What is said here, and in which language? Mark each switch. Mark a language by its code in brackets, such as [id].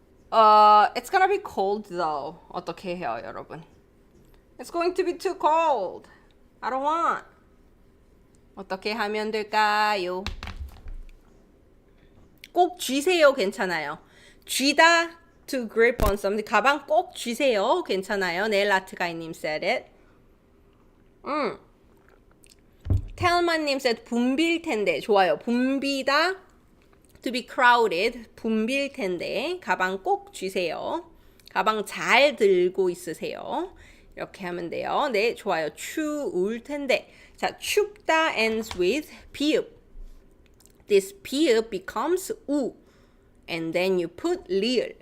[en] It's gonna be cold though. [ko] 어떻게 해요, 여러분? [en] It's going to be too cold. I don't want. [ko] 어떻게 하면 될까요? 꼭 쥐세요, 괜찮아요. [en] 쥐다, to grip on something. [ko] 가방 꼭 쥐세요, 괜찮아요. 네일 아트 가이님 said it. 텔마님 said 붐빌 텐데. 좋아요. [en] 붐비다, to be crowded. [ko] 붐빌 텐데. 가방 꼭 쥐세요. 가방 잘 들고 있으세요. 이렇게 하면 돼요. 네, 좋아요. 추울 텐데. [en] 자, 춥다 ends with 비읍. This 비읍 becomes 우. And then you put 리을.